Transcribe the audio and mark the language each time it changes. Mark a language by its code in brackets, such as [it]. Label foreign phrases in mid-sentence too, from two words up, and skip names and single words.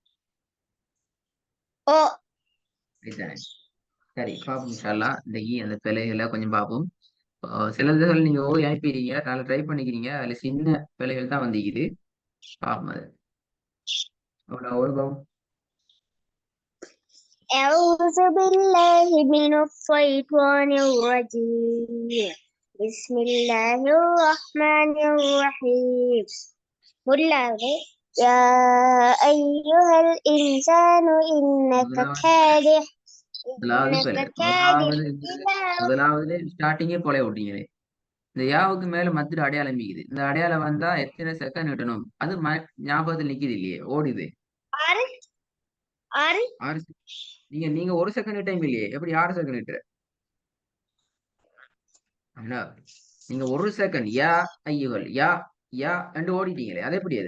[ta] ஓ. அப்படித்தானே. சரி பாப்போம் இன்ஷால்லா. இன்னைக்கு அந்த பிள்ளைகளை கொஞ்சம் பார்ப்போம். சில இதுகள் நீங்க ஓடி அனுப்பிடுறீங்க, நல்லா ட்ரை பண்ணிக்கிறீங்க. அதுல சின்ன பிள்ளைகள் தான் வந்திக்குது. பாப்போம் அது அவ்வளோ ஒரு பாவம். [ar] أعوذ بالله من الشيطان الرجيم. بسم الله الرحمن الرحيم. முதலாவது يا أيها الإنسان إنك كادح [ta] முதலாவது [ar] إنك [ta] பிள்ளை [ar] كادح إلى [ta] முதலாவது ஸ்டார்டிங்கே போல விட்டீங்க. இந்த யாவுக்கு மேல மத்திர அடையாளம் மிகுது. இந்த அடையாளம் வந்தா எத்தனை செகண்ட் விட்டணும்? அது ஞாபகத்தில் நிக்குது இல்லையே, ஓடுது. ஆறு. ஆறு. ஆறு நீங்க நீங்க ஒரு [en] second time [ta] இல்லையே, எப்படி 6 செகண்ட் விட்டுற? அண்ணா, நீங்க ஒரு செகண்ட் யா ஐயுகள் யா யா என்று ஓடிட்டீங்களே, அது எப்படி?